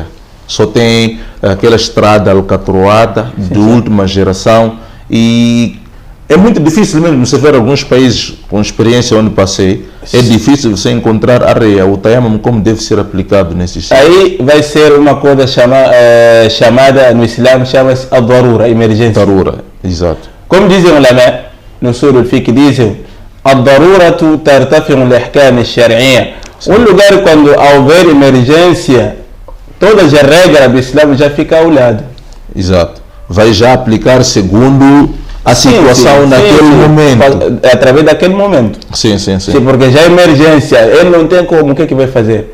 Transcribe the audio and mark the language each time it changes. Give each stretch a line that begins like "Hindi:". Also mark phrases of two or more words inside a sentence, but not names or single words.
Portuguese: Só tem aquela estrada alcatroada de última geração e é muito difícil mesmo você ver alguns países com experiência onde passei. É difícil você encontrar areia. O tayammum como deve ser aplicado nesses Aí vai ser uma coisa chamada no Islã, chama-se
Arabic: الضرورة,
Portuguese: emergência. Darura. Exato. Como dizem os ulama, no
Arabic: سور الفقه
Portuguese: dizem,
Arabic: الضرورة ترتفع الأحكام الشرعية.
Portuguese: Um lugar quando houver emergência, todas as regras do Islã já ficam ao lado. Exato. Vai já aplicar segundo a situação naquele momento. Através daquele momento. Sim. Sim, porque já é emergência, ele não tem como, o que vai fazer?